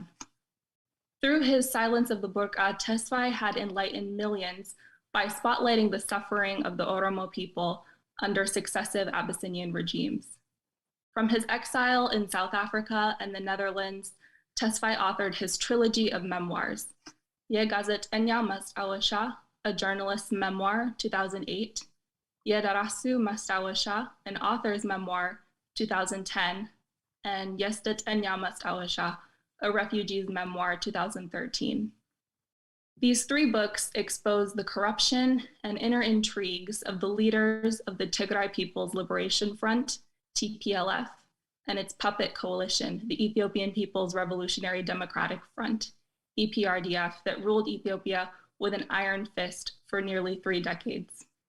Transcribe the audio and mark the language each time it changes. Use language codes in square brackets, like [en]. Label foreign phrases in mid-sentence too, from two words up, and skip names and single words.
[en] Through his Silence of the Burqa, Tesfaye had enlightened millions by spotlighting the suffering of the Oromo people under successive Abyssinian regimes. From his exile in South Africa and the Netherlands, Tesfaye authored his trilogy of memoirs: Ye Gazetenya Mastawasha, a journalist's memoir, 2008, Ye Darasu Mastawasha, an author's memoir, 2010, and Ye Stetenya Mastawasha, a refugee's memoir, 2013. These 3 books expose the corruption and inner intrigues of the leaders of the Tigray People's Liberation Front, TPLF, and its puppet coalition, the Ethiopian People's Revolutionary Democratic Front, EPRDF, that ruled Ethiopia with an iron fist for nearly 3 decades.